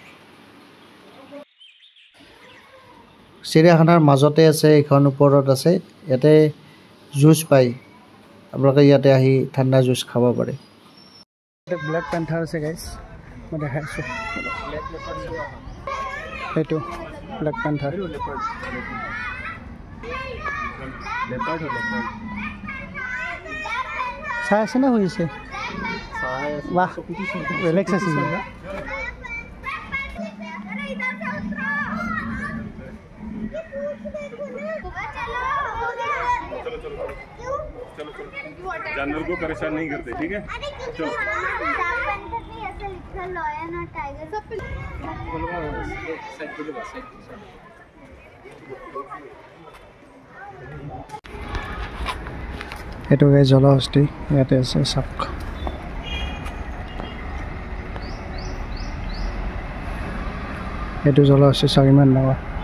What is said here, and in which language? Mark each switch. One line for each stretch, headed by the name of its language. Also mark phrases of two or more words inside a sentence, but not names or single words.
Assamese: চিৰিয়াখানাৰ মাজতে আছে এইখন ওপৰত আছে ইয়াতে জুচ পায় আপোনালোকে ইয়াতে আহি ঠাণ্ডা জুচ খাব পাৰে
English: black panther
Assamese: আছে গাইজ মই দেখাই আছোঁ সেইটো
English: black panther
Assamese: চাই আছে না হৈ আছে বাহ বেলেগ চাইছিল
Hindi: जानवर को परेशान नहीं करते ठीक है चलो
Assamese: এইটো জলহস্তী ইয়াতে আছে চাওক এইটো জলহস্তী চাওক ইমান ডাঙৰ